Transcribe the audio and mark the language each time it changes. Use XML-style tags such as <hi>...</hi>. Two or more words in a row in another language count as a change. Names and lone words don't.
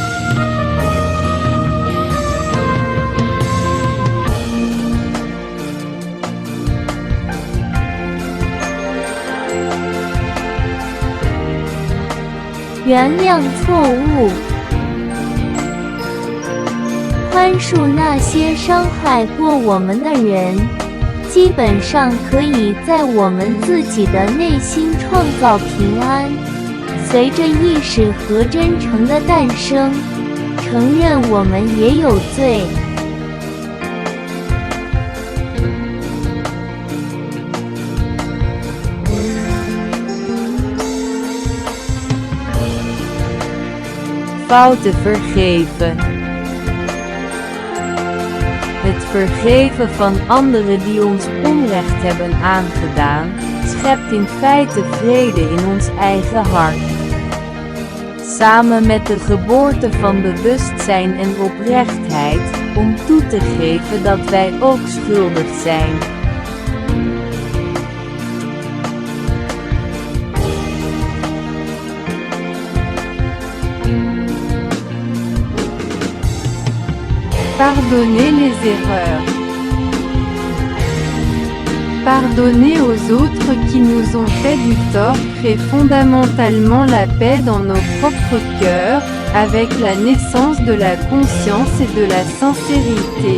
<zh>" 原谅错误，宽恕那些伤害过我们的人，基本上可以在我们自己的内心创造平安。随着意识和真诚的诞生，承认我们也有罪。</zh> <nl>Fouten vergeven. Het vergeven van anderen die ons onrecht hebben aangedaan, schept in feite vrede in ons eigen hart. Samen met de geboorte van bewustzijn en oprechtheid, om toe te geven dat wij ook schuldig zijn.</nl> <fr>Pardonnez les erreurs. Pardonner aux autres qui nous ont fait du tort crée fondamentalement la paix dans nos propres cœurs, avec la naissance de la conscience et de la sincérité.</fr>